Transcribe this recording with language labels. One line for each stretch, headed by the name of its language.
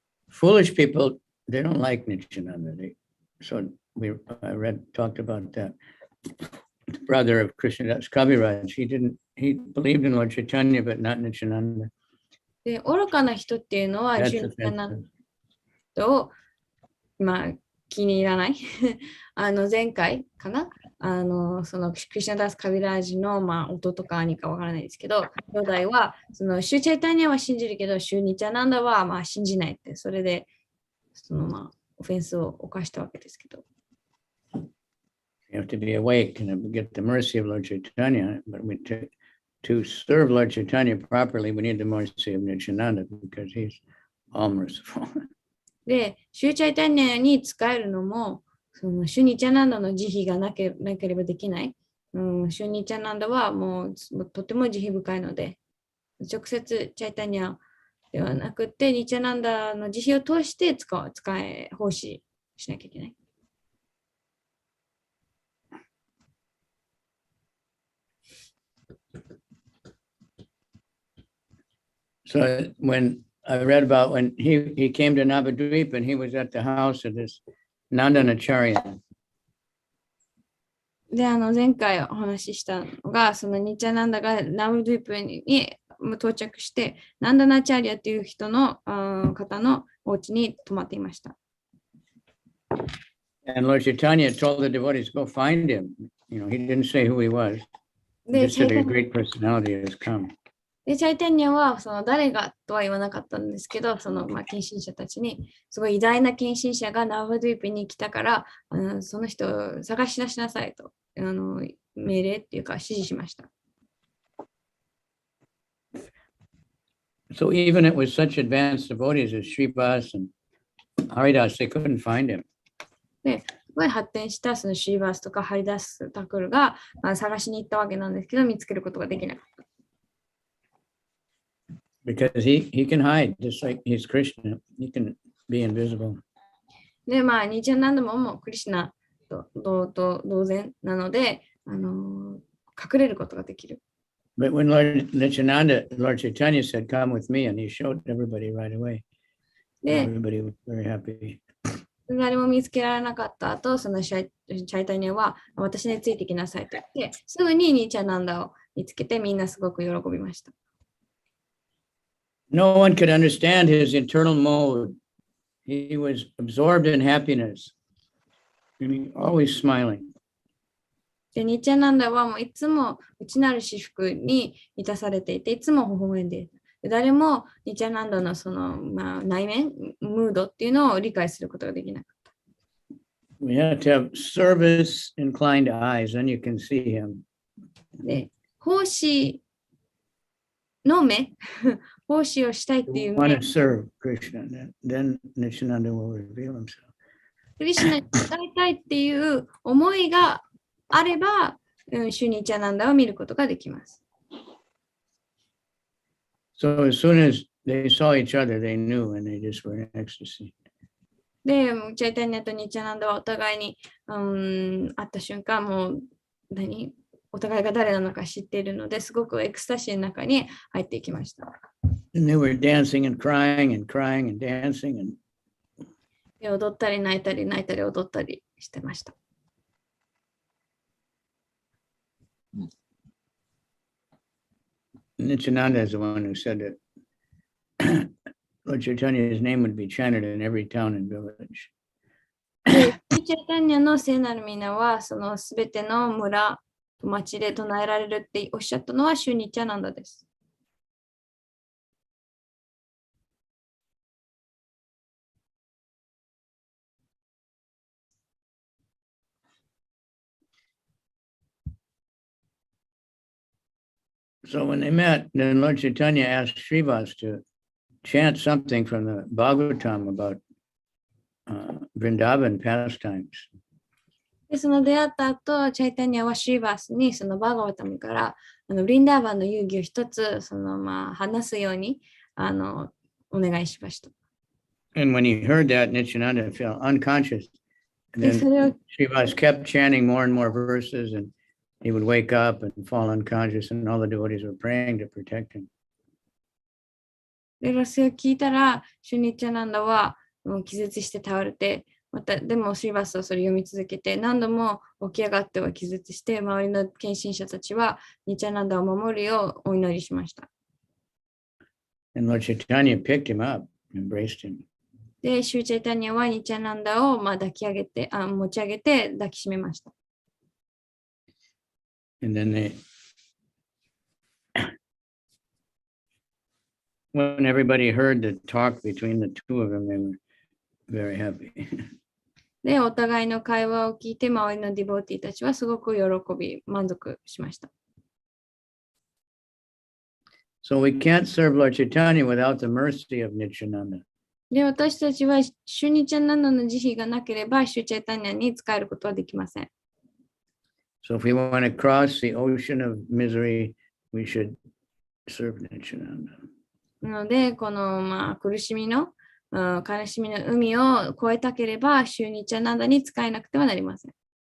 English: Foolish people, they don't like Nityananda. So I talked about that. The brother of Krishnadas Kaviraj, he believed in Lord Chaitanya, but not Nityananda.
Japanese: で、愚かな人っていうのは、シュニチャナンダを、気に入らない。前回かなそのクリシナダス・カビラージの、弟か兄かわからないですけど、兄弟は、そのシュチャイタニアは信じるけど、シュニチャナンダは信じないって、それで、オフェンスを犯したわけですけど。
English: You have to be awake and get the mercy of Lord Chaitanya, but to serve Lord Chaitanya properly, we need the mercy of Nityananda because he's all merciful.
Japanese: で、シュチャイタニアに使えるのも、そのシュニチャナンダの慈悲がなければできない。シュニチャナンダはもうとても慈悲深いので、直接チャイタニアではなくて、ニチャナンダの慈悲を通して奉仕しなきゃいけない。
English: So when I read about when he came to Navadvip and he was at the house of this Nandanacharya.
Japanese: で、前回お話ししたのが、そのニチャナンダがナブドゥイプに到着して、ナンダナチャリアという人の方のお家に泊まっていました。
English: And Lord Chaitanya told the devotees, go find him. You know, he didn't say who he was. He just said a great personality has come.
Japanese: で、チャイタニアはその誰がとは言わなかったんですけど、その献身者たちに、すごい偉大な献身者がナバドゥイプに来たから、その人を探し出しなさいと命令っていうか指示しました。
English: So even it was such advanced devotees as Srivas and Haridas, they couldn't find him.
Japanese: で、すごい発展したそのシーバースとかハリダスタクルが探しに行ったわけなんですけど、見つけることができなかった。
English: Because he can hide, just like he's Krishna. He can be invisible.
Japanese: で、ニチャナンダもクリシュナと同然なので、隠れることができる。
English: But when Lord Chaitanya said, come with me, and he showed everybody right away. Everybody was very happy.
Japanese: 誰も見つけられなかった後、そのチャイタニアは私についてきなさいと言って、すぐにニチャナンダを見つけてみんなすごく喜びました。
English: No one could understand his internal mode. He was absorbed in happiness, and he always smiling.
Japanese: で、ニチャナンダはもういつも内なる至福に満たされていて、いつも微笑んでいる。誰もニチャナンダのその、内面、ムードっていうのを理解することができなかった。
English: We have to have service inclined eyes, then you can see him.
Japanese: で、奉仕の目、奉仕をしたいっていう目。
English: Want to serve Krishna, then Nityananda will reveal himself.
Japanese: クリシュナに伝えたいっていう思いがあれば、シュニチャナンダを見ることができます。
English: So as soon as they saw each other, they knew and they just were in ecstasy.
Japanese: で、チャイタニアとニチャナンダはお互いに会った瞬間、もうお互いが誰なのか知っているので、すごくエクスタシーの中に入っていきました。
English: And they were dancing and crying and crying and dancing and
Japanese: で、踊ったり泣いたり泣いたり踊ったりしてました。
English: Nityananda is the one who said that Lord Chaitanya's name would be chanted in every town and village.
Japanese: で、チャイタニアの聖なる皆は、そのすべての村、町で唱えられるっておっしゃったのはシュニチャナンダです。
English: So when they met, then Lord Chaitanya asked Srivas to chant something from the Bhagavatam about Vrindavan pastimes.
Japanese: で、その出会った後、チャイタニアはシーバースにそのバーガワタムからブリンダーバンの遊戯を一つ話すようにお願いしました。
English: And when he heard that, Nityananda felt unconscious. And
Japanese: で、そ
English: then
Japanese: れを
English: Srivas kept chanting more and more verses, and he would wake up and fall unconscious, and all the devotees were praying to protect him.
Japanese: で、それを聞いたら、シュニッチャナンダはもう気絶して倒れて、また、でもシーバスはそれ読み続けて、何度も起き上がっては気絶して、周りの献身者たちはニチャナンダを守るようお祈りしました。
English: And Lord Chaitanya picked him up, embraced him.
Japanese: で、シューチャイタニアはニチャナンダを抱き上げて、持ち上げて抱きしめました。
English: And then when everybody heard the talk between the two of them, they were very happy.
Japanese: で、お互いの会話を聞いて、周りのディボーティーたちはすごく喜び、満足しました。
English: So we can't serve Lord Chaitanya without the mercy of Nityananda.
Japanese: で、私たちはシュニチャナンダの慈悲がなければ、シュチャイタニアに仕えることはできません。
English: So if we want to cross the ocean of misery, we should serve Nityananda.
Japanese: なので、この、苦しみの、悲しみの海を越えたければ、シュニチャナンダに仕えなくてはなりません。